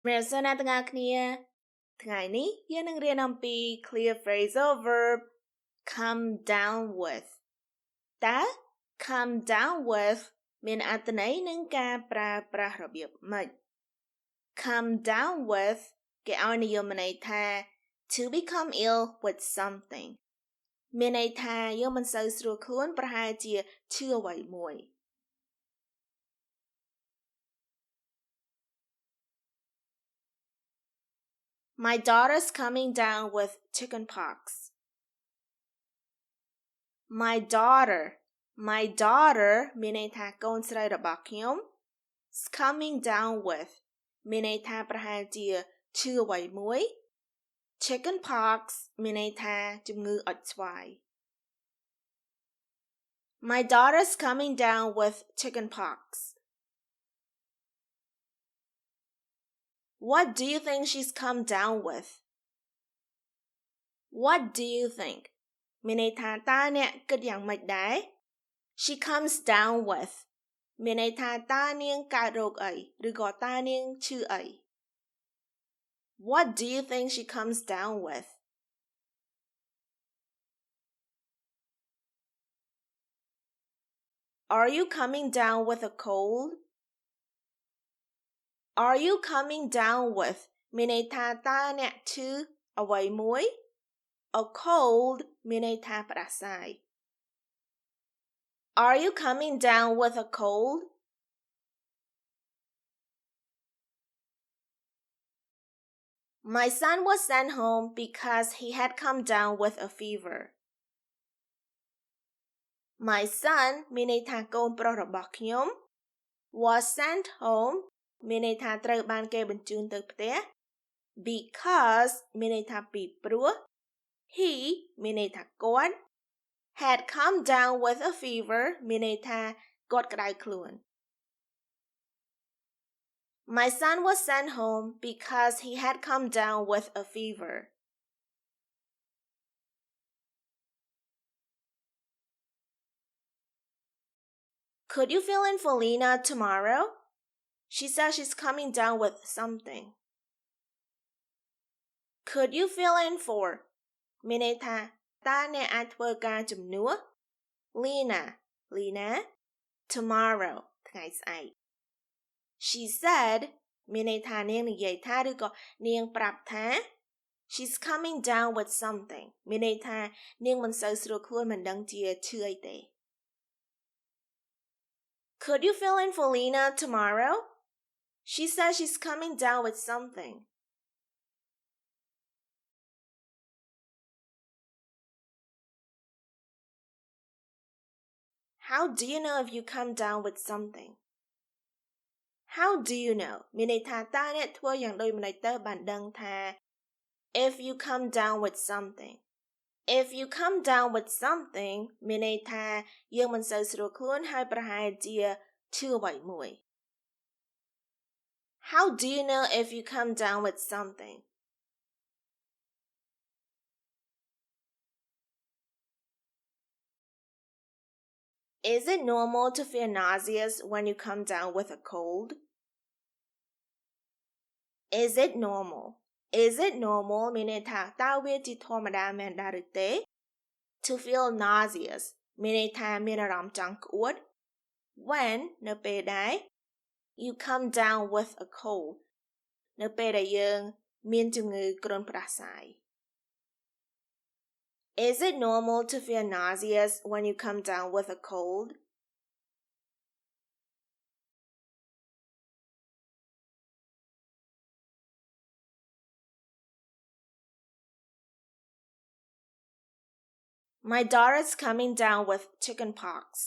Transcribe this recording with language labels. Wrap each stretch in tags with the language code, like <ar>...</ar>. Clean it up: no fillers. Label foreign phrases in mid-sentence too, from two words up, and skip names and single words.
<km>Mr. អ្នកទាំងអស់គ្នាថ្ងៃនេះយើងនឹងរៀនអំពី</km> <en>clear phrasal verb come down with</en> <km>តើ</km> <en>come down with</en> <km>មានអត្ថន័យនិងការប្រើប្រាស់របៀបម៉េច</km> <en>come down with</en> <km>គេឲ្យនិយមន័យថា</km> <en>to become ill with something</en> <km>មានន័យថាយើងមិនសូវស្រួលខ្លួនប្រហែលជាឈឺអ្វីមួយ</km> <en>My daughter's coming down with chickenpox. My daughter</en> <km>មានន័យថាកូនស្រីរបស់ខ្ញុំ</km> <en>is coming down with</en> <km>មានន័យថាប្រហែលជាឈឺអ្វីមួយ chickenpox មានន័យថាជំងឺអុចស្វាយ</km> <en>My daughter's coming down with chickenpox. What do you think she's come down with? What do you think?</en> <km>មានន័យថាតើអ្នកគិតយ៉ាងម៉េចដែរ</km> <en>She comes down with</en> <km>មានន័យថាតើនាងកើតរោគអីឬក៏តើនាងឈឺអី</km> <en>What do you think she comes down with? Are you coming down with a cold? Are you coming down with</en> <km>មានន័យថាតើអ្នកឈឺអ្វីមួយ</km> <en>A cold</en> <km>មានន័យថាផ្ដាសាយ</km> <en>Are you coming down with a cold? My son was sent home because he had come down with a fever. My son</en> <km>មានន័យថាកូនប្រុសរបស់ខ្ញុំ</km> <en>was sent home</en> <km>មានន័យថាត្រូវបានគេបញ្ជូនទៅផ្ទះ because មានន័យថាពីព្រោះ he មានន័យថាគាត់</km> <en>had come down with a fever</en> <km>មានន័យថាគាត់ក្តៅខ្លួន</km> <en>My son was sent home because he had come down with a fever. Could you fill in for Lena tomorrow? She says she's coming down with something. Could you fill in for</en> <km>មានន័យថាតើអ្នកអាចធ្វើការជំនួស Lena tomorrow ថ្ងៃស្អែក</km> <en>She said</en> <km>មានន័យថានាងនិយាយថាឬក៏នាងប្រាប់ថា</km> <en>She's coming down with something</en> <km>មានន័យថានាងមិនសូវស្រួលខ្លួនមិនដឹងជាឈឺអីទេ</km> <en>Could you fill in for Lena tomorrow? She says she's coming down with something. How do you know if you come down with something? How do you know</en> <km>មានន័យថាតើអ្នកធ្វើយ៉ាងដូចម្តេចទៅបានដឹងថា</km> <en>if you come down with something if you come down with something</en> <km>មានន័យថាយើងមិនសូវស្រួលខ្លួនហើយប្រហែលជាឈឺអ្វីមួយ</km> <en>How do you know if you come down with something? Is it normal to feel nauseous when you come down with a cold? Is it normal? Is it normal</en> <km>មានន័យថាតើវាជាធម្មតាមែនដែរឬទេ</km> <en>To feel nauseous</en> <km>មានន័យថាមានអារម្មណ៍ចង់ក្អួត When នៅពេលដែល</km> <en>you come down with a cold</en> <km>នៅពេលដែលយើងមានជំងឺគ្រុនផ្ដាសាយ</km> <en>Is it normal to feel nauseous when you come down with a cold? My daughter's coming down with chickenpox.</en>